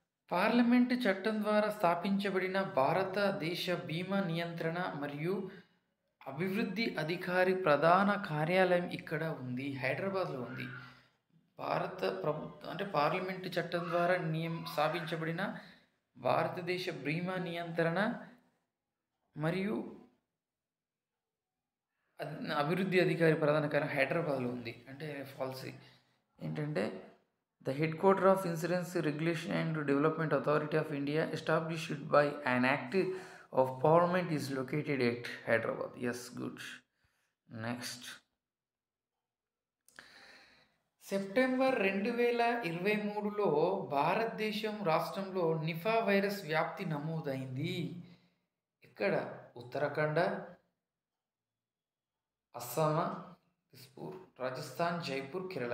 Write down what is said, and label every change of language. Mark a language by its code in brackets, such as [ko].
[te] Parliament చట్టం ద్వారా స్థాపించబడిన భారతదేశ బీమా నియంత్రణ మరియు అభివృద్ధి అధికారి ప్రధాన కార్యాలయం ఇక్కడ ఉంది, హైదరాబాద్లో ఉంది. భారత ప్రభుత్వం అంటే పార్లమెంటు చట్టం ద్వారా స్థాపించబడిన భారతదేశ బీమా నియంత్రణ మరియు అభివృద్ధి అధికారి ప్రధాన కార్యాలయం హైదరాబాద్లో ఉంది. అంటే ఫాల్సీ ఏంటంటే [en] The headquarters of Insurance Regulation and Development Authority of India, established by an Act of Parliament, is located at Hyderabad. Yes, good. Next, [te] September 2023లో భారతదేశం రాష్ట్రంలో నిఫా వైరస్ వ్యాప్తి నమోదైంది. ఇక్కడ ఉత్తరాఖండ్, అస్సాం, దిస్పూర్, రాజస్థాన్, జైపూర్, కేరళ.